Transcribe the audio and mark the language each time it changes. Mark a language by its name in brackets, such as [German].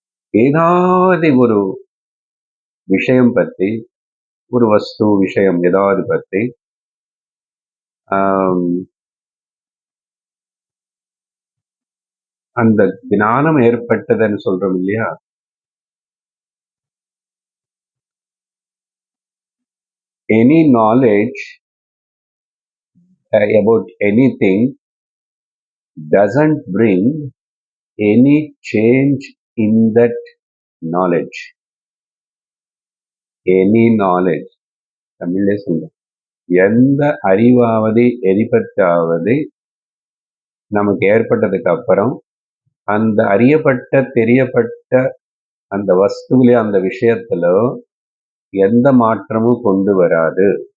[Tamil] ஏதாவது ஒரு விஷயம் பத்தி, ஒரு வஸ்து விஷயம் ஏதாவது பத்தி அந்த ஞானம் ஏற்பட்டதுன்னு சொல்றோம் இல்லையா? [English] Any knowledge about anything doesn't bring any change in that knowledge. Any knowledge, [Tamil] தமிழ்ல சொல்றேன், எந்த அறிவாவது எரிபத்தாவது நமக்கு ஏற்பட்டதுக்கு அப்புறம் அந்த அறியப்பட்ட தெரியப்பட்ட அந்த வஸ்துவிலே அந்த விஷயத்துல எந்த மாற்றமும் கொண்டு வராது.